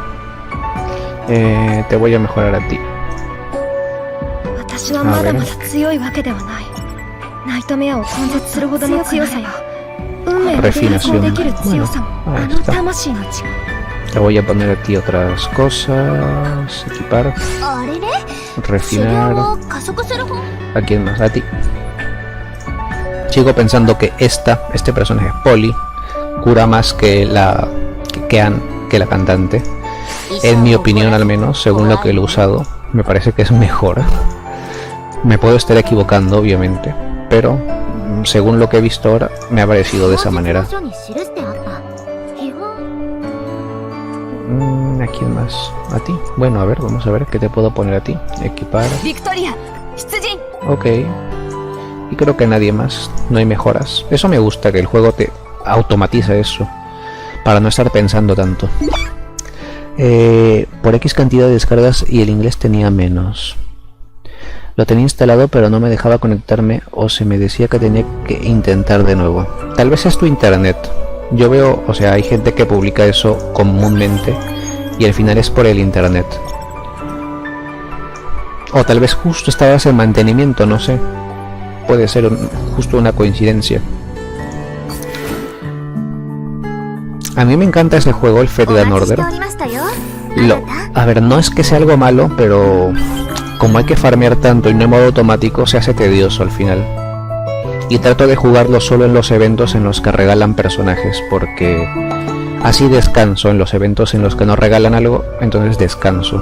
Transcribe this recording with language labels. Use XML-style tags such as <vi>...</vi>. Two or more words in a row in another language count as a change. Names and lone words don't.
<es>Te voy a mejorar a ti. A ver. Refinación. Bueno, ahí está. Le voy a poner aquí otras cosas. Equipar,</es> <ja>あれれ修</ja> <es>refinar.</es> <ja>行を加速する方</ja> <es>¿A quién más? A ti. Sigo pensando que este personaje Polly cura más que la que la cantante. En mi opinión, al menos, según lo que lo he usado, me parece que es mejor. Me puedo estar equivocando, obviamente, pero según lo que he visto ahora, me ha parecido de esa manera.</es> <ja>書に記してあった基本</ja> <es>¿A quién más? ¿A ti? Bueno, a ver, vamos a ver qué te puedo poner a ti. Equipar.</es> <ja>ビクトリア出陣</ja> <es>Ok. Y creo que nadie más. No hay mejoras. Eso me gusta, que el juego te automatiza eso. Para no estar pensando tanto. Por X cantidad de descargas y el inglés tenía menos. Lo tenía instalado pero no me dejaba conectarme o se me decía que tenía que intentar de nuevo. Tal vez es tu internet. Yo veo, o sea, hay gente que publica eso comúnmente y al final es por el internet. O tal vez justo estabas en mantenimiento, no sé. Puede ser justo una coincidencia. A mí me encanta ese juego, el Fedgan</es> <ja>お待ちして Order. おりましたよ</ja> <es>A ver, no es que sea algo malo, pero como hay que farmear tanto y no en modo automático, se hace tedioso al final. Y trato de jugarlo solo en los eventos en los que regalan personajes, porque así descanso. En los eventos en los que no regalan algo, entonces descanso.</es>